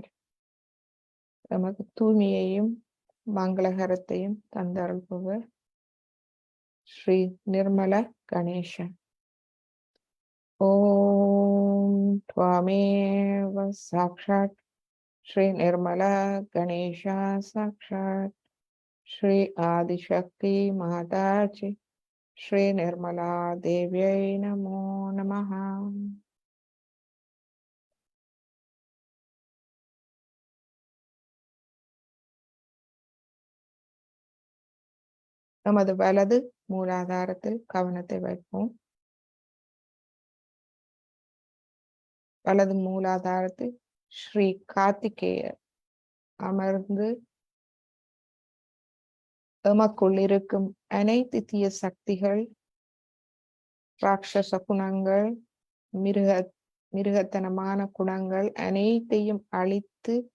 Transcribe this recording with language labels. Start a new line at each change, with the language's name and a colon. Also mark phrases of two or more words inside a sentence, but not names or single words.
Tamil: நமக்கு தூய்மையையும் மங்களகரத்தையும் தந்தருள்பவர் ஸ்ரீ நிர்மல கணேசா.
Sanskrit: ஓம் त्वमेव साक्षात् श्री निर्मला गणेशा साक्षात् श्री आदिशक्ति माता च श्री निर्मला देव्यै नमो नमः.
Tamil: நமது வலது மூலாதாரத்தில் கவனத்தை வைப்போம். வலது மூலாதாரத்தில் ஸ்ரீ கார்த்திகேயர் அமர்ந்து எமக்குள் இருக்கும் அனைத்து தீய சக்திகள், ராட்சச குணங்கள், மிருகத்தனமான குணங்கள் அனைத்தையும் அழித்து